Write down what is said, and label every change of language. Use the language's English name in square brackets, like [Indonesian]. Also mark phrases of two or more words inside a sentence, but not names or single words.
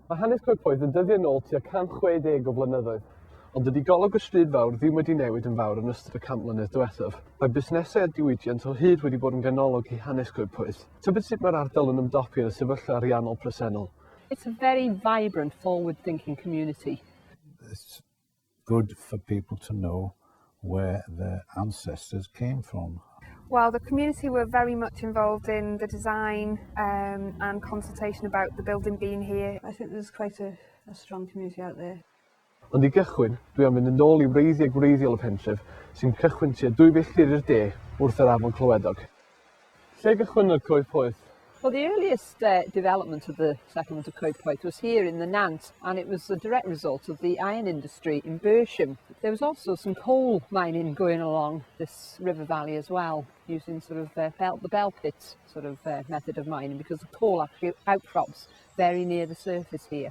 [Welsh] Mae hanes Coedpoeth yn dyddio nôl tua 160 o flynyddoedd, ond dydy golwg y stryd fawr ddim wedi newid yn fawr yn ystod y 100 mlynedd diwethaf. Mae busnesau a diwydiant o hyd wedi bod yn ganolog i hanes Coedpoeth. Tybed sut mae'r ardal yn ymdopi yn y sefyllfa ariannol presennol? [English] It's a very vibrant, forward-thinking community. It's good for people to know where their ancestors came from. Well, the community were very much involved in the design and consultation about the building being here. I think there's quite a strong community out there. [Welsh] Ond i gychwyn, dwi am fynd yn ôl i wreiddiau gwreiddiol y pentref sy'n cychwyn tua 2 milltir i'r de wrth yr afon clywedog. Lle gychwynnodd Coedpoeth? [English] Well, the earliest development of the settlement of Coedpoeth was here in the Nant, and it was a direct result of the iron industry in Bersham. There was also some coal mining going along this river valley as well, using sort of the bell pit sort of method of mining, because the coal actually outcrops very near the surface here.